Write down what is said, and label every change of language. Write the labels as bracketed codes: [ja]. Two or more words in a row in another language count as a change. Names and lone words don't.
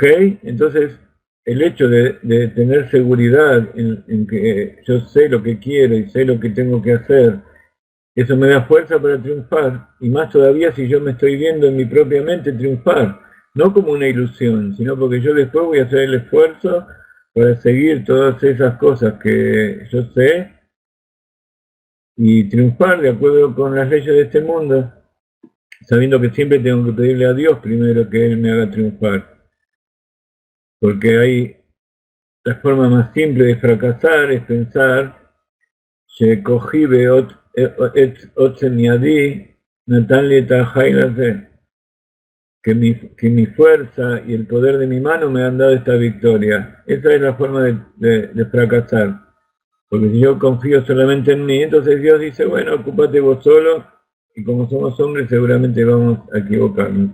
[es] Entonces, el hecho de tener seguridad en que yo sé lo que quiero y sé lo que tengo que hacer, eso me da fuerza para triunfar, y más todavía si yo me estoy viendo en mi propia mente triunfar, no como una ilusión, sino porque yo después voy a hacer el esfuerzo para seguir todas esas cosas que yo sé y triunfar de acuerdo con las leyes de este mundo, sabiendo que siempre tengo que pedirle a Dios primero que Él me haga triunfar. porque hay la forma más simple de fracasar es pensar [he] שכחי ועוצם ידי נתן לי את החיל הזה, [es] que mi fuerza y el poder de mi mano me han dado esta victoria. Esa es la forma de fracasar. Porque si yo confío solamente en mí, entonces Dios dice, bueno, ocúpate vos solo, y como somos hombres seguramente vamos a equivocarnos.